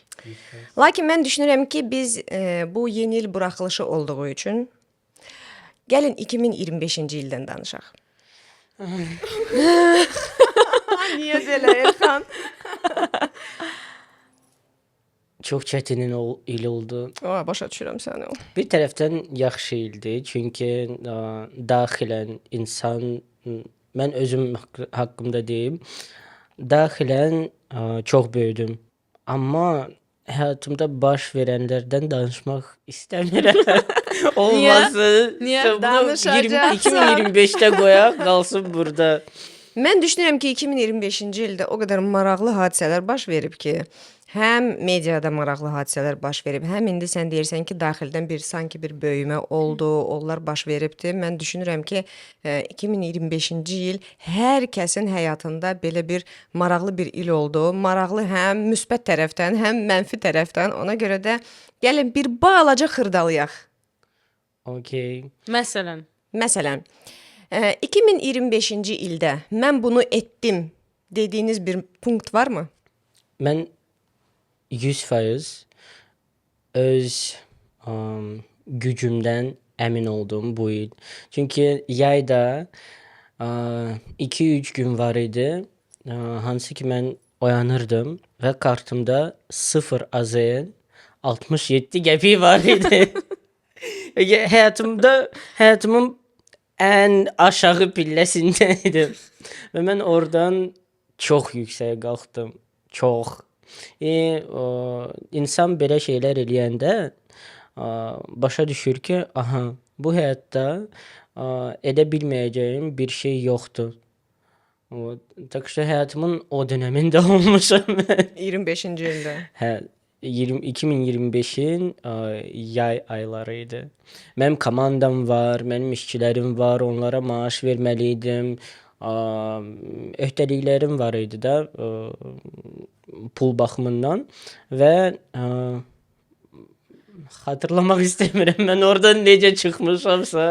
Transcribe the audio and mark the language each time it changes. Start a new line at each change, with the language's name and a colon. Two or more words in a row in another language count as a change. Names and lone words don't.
Azerbaijani: Lakin mən düşünürəm ki, biz bu yeni il buraxılışı olduğu üçün gəlin 2025-ci ildən danışaq. Niyə belə Elxan?
Turkish: Çok çetin il oldu.
Azerbaijani: Başa düşürəm səni.
Turkish: Bir taraftan yaxşı ildi. Çünkü daxilen insan, ben özüm hakkımda diyeyim. Daxilen çok büyüdüm. Ama hayatımda baş verenlerden danışmak istemiyorum. Olmasın. Niye? İşte bunu
Azerbaijani: Danışacaqsan.
Turkish: 2025'te koyak kalsın burada.
Azerbaijani: Mən düşünürəm ki, 2025-ci ildə o qədər maraqlı hadisələr baş verib ki, həm mediada maraqlı hadisələr baş verib, həm indi sən deyirsən ki, daxildən sanki bir böyümə oldu, onlar baş veribdi. Mən düşünürəm ki, 2025-ci il hər kəsin həyatında belə bir maraqlı bir il oldu. Maraqlı həm müsbət tərəfdən, həm mənfi tərəfdən. Ona görə də gəlin bir balaca xırdalayaq. Okey. Məsələn, 2025-ci ildə mən bunu etdim dediyiniz bir punkt varmı?
Turkish: Ben 100% öz gücümden emin oldum bu yıl.
Azerbaijani: Çünkü yayda 2-3 gün var idi.
Turkish: Hansı ki ben uyanırdım ve kartımda 0 azayan 67 gibi var idi. Hayatımın en aşağı pillesindeydim. Ve ben oradan çok yükseğe kalktım. Çok.
Azerbaijani: İnsan belə şeyler eləyəndə başa düşür ki, aha, bu həyatda edə bilməyəcəyim bir şey yoxdur.
Turkish: Tak işte hayatımın o döneminde olmuşum ben.
Azerbaijani: 25-ci ildə. Hə, 2025'in yay aylarıydı. Mənim komandam var, mənim işçilərim var, onlara maaş verməliydim. Öhdəliklərim var idi da pul baxımından və xatırlamaq istəmirəm mən oradan necə çıxmışamsa.